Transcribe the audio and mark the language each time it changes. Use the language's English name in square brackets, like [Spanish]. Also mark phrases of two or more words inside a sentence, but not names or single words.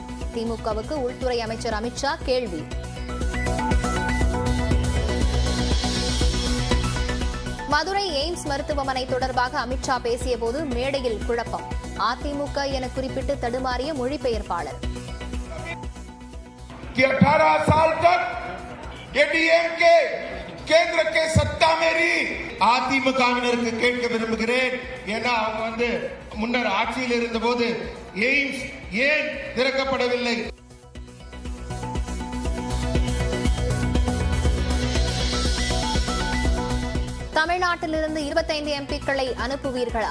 [Tamil] திமுகவுக்கு உள்துறை அமைச்சர் அமித்ஷா கேள்வி. மதுரை எய்ம்ஸ் மருத்துவமனை தொடர்பாக அமித்ஷா பேசியபோது மேடையில் குழப்பம். அதிமுக என குறிப்பிட்டு தடுமாறிய மொழிபெயர்ப்பாளர். [Hindi] 18 साल तक डीएमके केंद्र के सत्ता में रही [Tamil] அதிமுகவினருக்கு கேட்க விரும்புகிறேன். ஏன்னா அவங்க முன்னர் ஆட்சியில் இருந்தபோது எய்ம்ஸ் ஏன் திறக்கப்படவில்லை? தமிழ்நாட்டிலிருந்து 25 எம்பிக்களை அனுப்புவீர்களா?